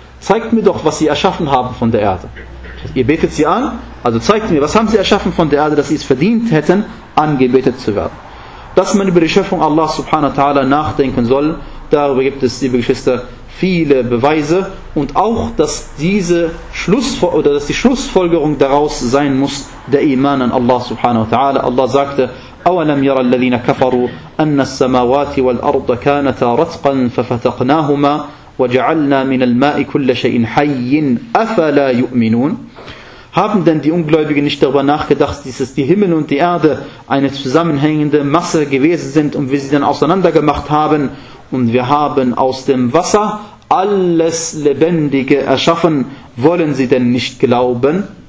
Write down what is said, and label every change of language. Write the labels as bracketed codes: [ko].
[de] Zeigt mir doch, was sie erschaffen haben von der Erde. Ihr betet sie an, also zeigt mir, was haben sie erschaffen von der Erde, dass sie es verdient hätten, angebetet zu werden. Dass man über die Schöpfung Allah subhanahu wa ta'ala nachdenken soll, darüber gibt es, liebe Geschwister, viele Beweise. Und auch, dass diese die Schlussfolgerung daraus sein muss, der Iman an Allah subhanahu wa ta'ala. Allah sagte, [ar] أَوَلَمْ يَرَى الَّذِينَ كَفَرُوا أَنَّ السَّمَاوَاتِ وَالْأَرْضَ كَانَتَا رَتْقًا فَفَتَقْنَاهُمَا وَجَعَلْنَا مِنَ الْمَاءِ كُلَّ شَيْءٍ حَيٍّ أَفَلَا يُؤْمِنُونَ. [de] Haben denn die Ungläubigen nicht darüber nachgedacht, dass die Himmel und die Erde eine zusammenhängende Masse gewesen sind und wir sie dann auseinandergemacht haben und wir haben aus dem Wasser alles Lebendige erschaffen, wollen sie denn nicht glauben?